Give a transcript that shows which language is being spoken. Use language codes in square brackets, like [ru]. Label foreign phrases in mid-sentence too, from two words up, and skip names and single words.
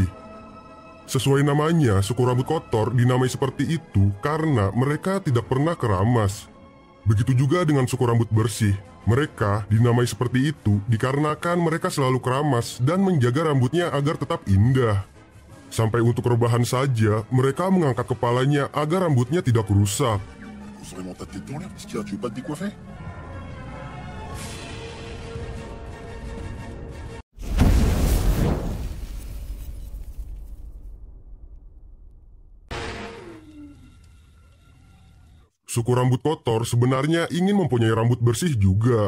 [id] Sesuai namanya, suku rambut kotor dinamai seperti itu karena mereka tidak pernah keramas. Begitu juga dengan suku rambut bersih. Mereka dinamai seperti itu dikarenakan mereka selalu keramas dan menjaga rambutnya agar tetap indah. Sampai untuk rebahan saja, mereka mengangkat kepalanya agar rambutnya tidak rusak. [fr] Pose vraiment ta tête dans l'air, qu'est-ce qu'il y a? Tu veux pas te décoiffer? [id] Suku rambut kotor sebenarnya ingin mempunyai rambut bersih juga.